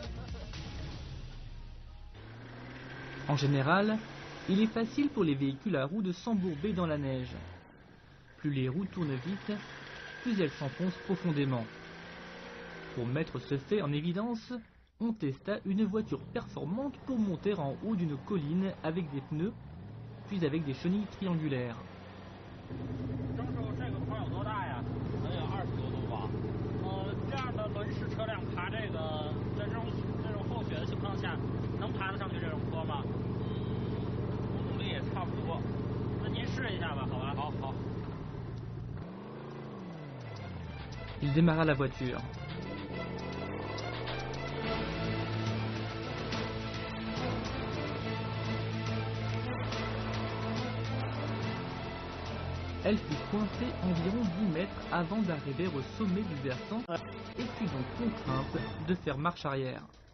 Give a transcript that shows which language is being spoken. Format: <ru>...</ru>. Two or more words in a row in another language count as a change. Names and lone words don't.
<fr>En général, il est facile pour les véhicules à roues de s'embourber dans la neige. Plus les roues tournent vite, plus elles s'enfoncent profondément. Pour mettre ce fait en évidence, on testa une voiture performante pour monter en haut d'une colline avec des pneus, puis avec des chenilles triangulaires.</fr> <zh>征收这个坡有多大呀？能有20多度吧。这样的轮式车辆爬这个，在这种厚雪的情况下，能爬得上去这种坡吗？ 5公里也差不多。那您试一下吧，好吧？好好。</zh> <fr>Il démarra la voiture. Elle fut coincée environ 10 mètres avant d'arriver au sommet du versant et fut donc contrainte de faire marche arrière.</fr>